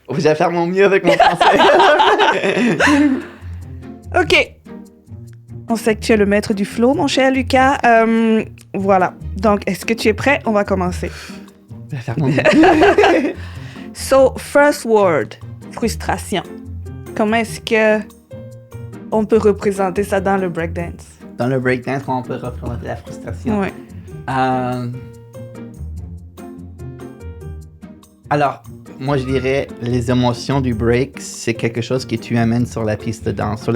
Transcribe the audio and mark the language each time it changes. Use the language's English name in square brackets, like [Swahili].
[French] Je vais faire mon mieux avec mon français. OK. On sait que tu es le maître du flow, mon cher Lucas. Voilà. Donc, est-ce que tu es prêt? On va commencer. Je vais faire mon mieux. [English] So, first word, frustration. [French] Comment est-ce que on peut représenter ça dans le breakdance? Dans le breakdance, comment on peut représenter la frustration? Ouais. Alors, moi, je dirais, les émotions du break, c'est quelque chose que tu amènes sur la piste de danse.